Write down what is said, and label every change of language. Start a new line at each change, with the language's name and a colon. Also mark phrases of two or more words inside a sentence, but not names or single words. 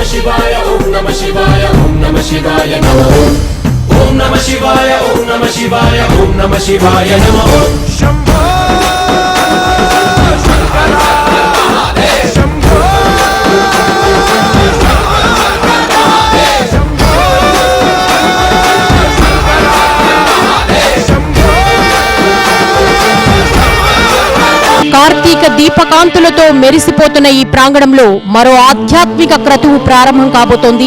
Sanskrit: शिवाय ओम नमः शिवाय ओम नमः शिवाय नमः ओम नमः शिवाय ओम नमः शिवाय ओम नमः शिवाय नमः शंभो शंकर महादेव शंभो
Telugu: కార్తీక దీపకాంతులతో మెరిసిపోతున్న ఈ ప్రాంగణంలో మరో ఆధ్యాత్మిక క్రతువు ప్రారంభం కాబోతోంది.